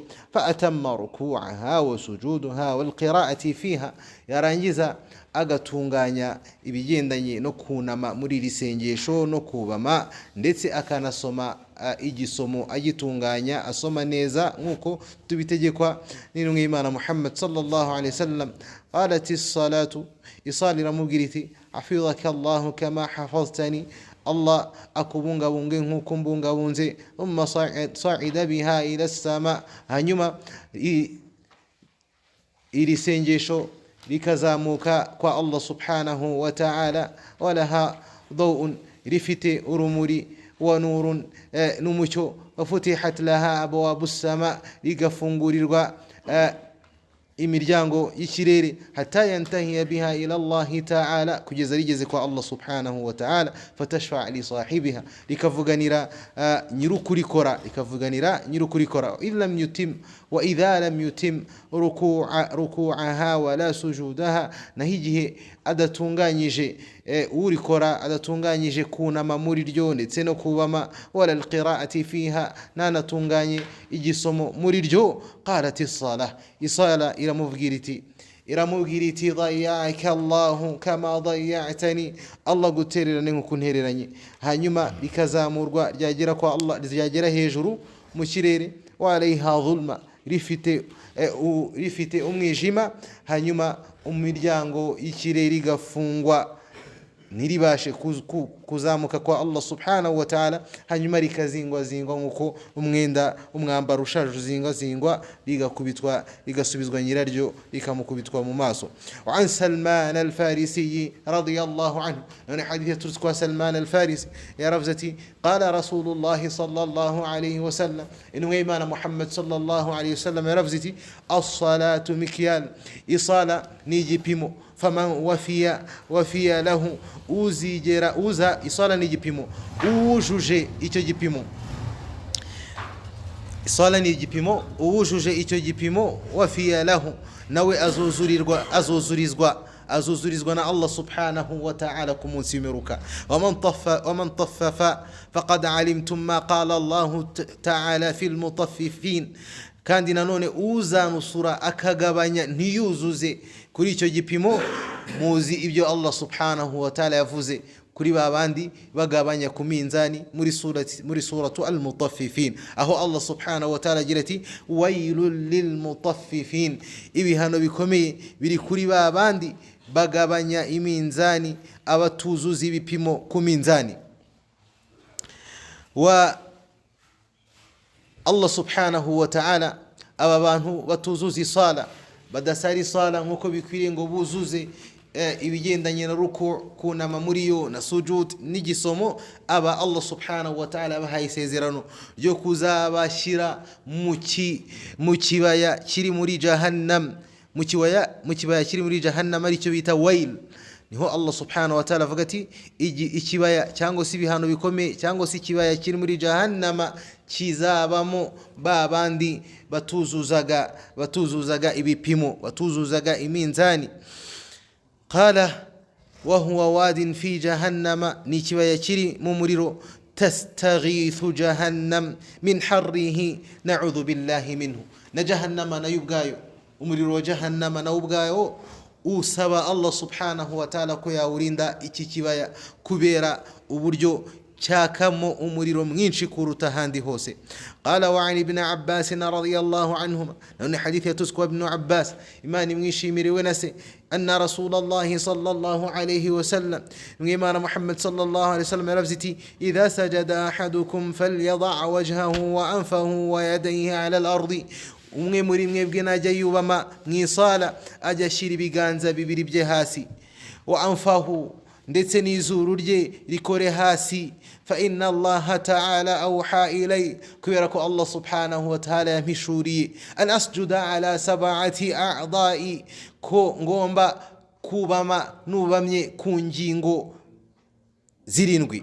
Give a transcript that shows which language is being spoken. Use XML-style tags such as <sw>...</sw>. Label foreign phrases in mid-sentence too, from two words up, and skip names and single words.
<ar>فأتم ركوعها وسجودها والقراءة فيها,</ar> <rw>yarangiza agatunganya ibigendanye no kunama muri iri sengesho no kubama, ndetse akanasoma igisomo agitunganya, asoma neza nkuko tubitegekwa n'intumwa y'Imana Muhammad</rw> <ar>صلى الله عليه وسلم. قالت الصلاة,</ar> <rw>isalira mubwiriti:</rw> <ar>حفظك الله كما حفظتني,</ar> <rw>Allah akubungabunge nkuko mbungabunze.</rw> <ar>ثم صعد بها إلى السماء,</ar> <rw>hanyuma iri sengesho rikazamuka kwa Allah</rw> <ar>سبحانه وتعالى. ولها ضوء,</ar> <rw>rifite urumuri,</rw> <ar>ونور, n'umucyo. وفتحت لها أبواب السماء,</ar> <rw>rigafungurirwa imiryango y'ikirere</rw> <ar>حتى ينتهى بها إلى الله تعالى,</ar> <rw>kugeza rigeze kwa Allah</rw> <ar>سبحانه وتعالى. فتشفع لصاحبها,</ar> <rw>likavuganira nyirukurikora, likavuganira nyirukurikora.</rw> <ar>إلا لم يتم وإذا لم يتم ركوعها ولا سجودها,</ar> <rw>naho igihe adatunganyije urikora adatunganyije kunama muri ryo ndetse no kubama,</rw> <ar>ولا القراءة فيها,</ar> <rw>nanatunganye igisomo muri ryo.</rw> <ar>قالت الصلاة,</ar> <rw>isala iramubwira iti</rw> <ar>ضيعك الله كما ضيعتني,</ar> <rw>Allah gutererane nkuko untereranye. Hanyuma bikazamurwa ryagera kwa Allah, ryagera hejuru mu kirere. Wa alayha zulma, rifite umwijima. Hanyuma imiryango y'ikirere igafungwa ntiribashe kuzamuka kwa Allah</rw> <ar>سبحانه وتعالى.</ar> <rw>Hanyuma rikazingwa nkuko umwambaro ushaje uzingwa, rigakubitwa, rigasubizwa nyiraryo, rikamukubitwa mu maso.</rw> <ar>وعن سلمان الفارسي رضي الله عنه,</ar> <rw>none hadith yaturutse kwa Salman al-Farisi yaravuzati</rw> <ar>قال رسول الله صلى الله عليه وسلم,</ar> <rw>inwe Imana Muhammad</rw> <ar>صلى الله عليه وسلم</ar> <rw>yaravuzati</rw> <ar>الصلاة مكيال,</ar> <rw>isala ni igipimo.</rw> <ar>فمن وفى له,</ar> <rw>uza isala ni igipimo, uwujuje icyo gipimo. Isala ni igipimo, uwujuje icyo gipimo,</rw> <ar>وفى له,</ar> <rw>nawe azuzurizwa na Allah</rw> <ar>سبحانه وتعالى</ar> <rw>ku munsi w'imperuka.</rw> <ar>ومن طفف فقد علمتم ما قال الله تعالى في المطففين,</ar> <rw>kandi nanone uzanusura akagabanya ntiyuzuze kuri icyo gipimo, muzi ibyo Allah</rw> <ar>سبحانه وتعالى</ar> <rw>yavuze kuri babandi bagabanya ku minzani muri</rw> <ar>سورة المطففين,</ar> <rw>aho Allah</rw> <ar>سبحانه وتعالى</ar> <rw>agira ati</rw> <ar>ويل للمطففين,</ar> <rw>ibihano bikomeye biri kuri babandi bagabanya iminzani, abatuzuza ibipimo ku minzani. Wa Allah</rw> <ar>سبحانه وتعالى</ar> <rw>aba bantu batuzuza isala, badasari isala nkuko bikwiriye ngo buzuze ibigendanye na ruku, kunama muri yo na sujud n'igisomo, aba Allah</rw> <ar>سبحانه وتعالى</ar> <rw>bahaye isezerano ryo kuzabashyira mu kibaya kiri muri jahannam, mu kibaya kiri muri jahannam, aricyo bita wail. Niho Allah</rw> <ar>سبحانه وتعالى</ar> <rw>avuga ati ikibaya cyangwa se ibihano bikomeye cyangwa se ikibaya kiri muri jahannama kizabamo babandi batuzuzaga ibipimo, batuzuzaga iminzani.</rw> <ar>قال وهو واد في جهنم,</ar> <rw>ni ikibaya kiri mu muriro.</rw> <ar>تستغيث جهنم من حره نعوذ بالله منه,</ar> <rw>na jahannama nayo ubwayo, umuriro wa jahannama nawo ubwayo usaba Allah</rw> <ar>سبحانه وتعالى</ar> <rw>ko yawurinda iki kibaya, kubera uburyo cyakamo umuriro mwinshi kuruta handi hose.</rw> <ar>قال وعلي ابن عباس رضي الله عنهما,</ar> <rw>none hadith yatuswa ibn Abbas, imani mwishimiriwe nase,</rw> <ar>أن رسول الله صلى الله عليه وسلم,</ar> <rw>mwimana Muhammad</rw> <ar>صلى الله عليه وسلم yaravziti إذا سجد أحدكم فليضع وجهه وأنفه ويديه على الأرض,</ar> <rw>umwe muri mwebwe najya yubama mwisala ajya ashyira ibiganza bibiri bye hasi,</rw> <ar>وأنفه,</ar> <rw>ndetse n'izuru rye rikore hasi.</rw> <ar>فإن الله تعالى أوحى إلي,</ar> <rw>kubera ko Allah subhanahu wa ta'ala yampishuriye</rw> <ar>أن أسجد على سبعة أعضاء,</ar> <rw>ko ngomba kubama nubamye ku ngingo zirindwi.</rw>